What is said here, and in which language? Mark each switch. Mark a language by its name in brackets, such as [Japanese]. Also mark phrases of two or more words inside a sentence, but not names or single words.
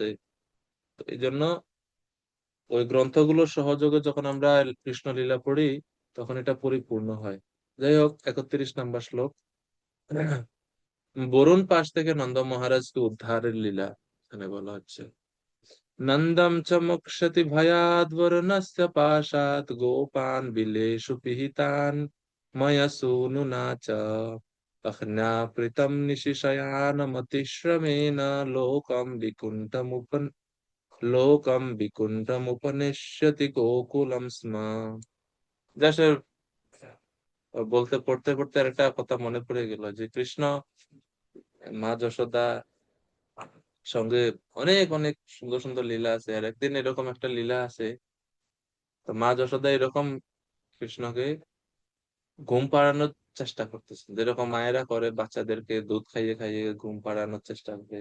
[Bangla] তো এই জন্য ওই গ্রন্থগুলোর সহযোগে যখন আমরা কৃষ্ণ লীলা পড়ি তখন এটা পরিপূর্ণ হয়। যাই হোক, 31 নম্বর শ্লোক। বরুণ পাশ থেকে নন্দ মহারাজকে উদ্ধারের লীলা এখানে বলা হচ্ছে। [Sanskrit] নন্দম চ মুক্ষতি ভয়াদ বরুণস্য পাশাৎ গোপান বিলেষু পিহিতান ময়া সুনুনা চ अह्नापृतं निशिशयानमतिश्रमेण लोकं विकुण्ठमुपनिश्यति गोकुलं स्म। [Bangla] জাস্ট বলতে পড়তে পড়তে আর একটা কথা মনে পড়ে গেল যে কৃষ্ণ মা যশোদা সঙ্গে অনেক অনেক সুন্দর সুন্দর লীলা আছে। আর একদিন এরকম একটা লীলা আছে, তো মা যশোদা এরকম কৃষ্ণকে ঘুম পাড়ানোর চেষ্টা করতেছেন, যেরকম মায়েরা করে বাচ্চাদেরকে দুধ খাইয়ে খাইয়ে ঘুম পাড়ানোর চেষ্টা করে।